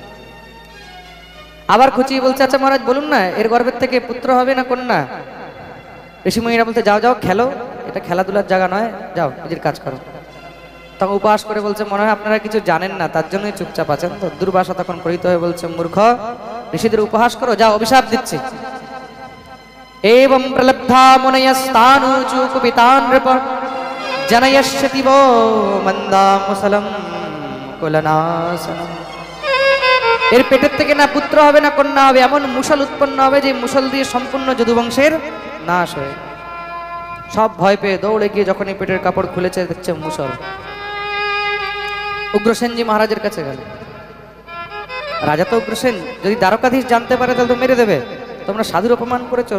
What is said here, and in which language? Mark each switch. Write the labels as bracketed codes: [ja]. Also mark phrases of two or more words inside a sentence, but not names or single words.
[bn] আবার খুঁচিয়ে বলছে, আচ্ছা মহারাজ বলুন না, এর গর্ভের থেকে পুত্র হবে না কন্যা? ঋষিমুনিরা বলতে, যাও যাও খেলো, এটা খেলাধুলার জায়গা নয়, যাও নিজের কাজ করো। তখন উপহাস করে বলছে, মনে হয় আপনারা কিছু জানেন না, তার জন্যই চুপচাপ আছেন। তো দুর্বাসা তখন পরিহিত হয়ে বলছে, মূর্খ, ঋষিদের উপহাস করো, যাও অভিশাপ দিচ্ছি। [sa] एवं प्रलब्धा मुनयस्तानुचु कुपितान् नृप जनयश्यति वो मन्दामुसलं कुलनाशनम्। [bn] এর পেটের থেকে না পুত্র হবে না কন্যা হবে, এমন মুষল উৎপন্ন হবে যে মুষল দিয়ে সম্পূর্ণ যদুবংশের নাশ হয়ে। সব ভয় পেয়ে দৌড়ে গিয়ে যখন এই পেটের কাপড় খুলেছে, দেখছে মুষল। উগ্রসেনজি মহারাজের কাছে গেল। রাজা তো উগ্রসেন, যদি দ্বারকাধীশ জানতে পারে তাহলে তো মেরে দেবে, তোমরা সাধুর অপমান করেছো।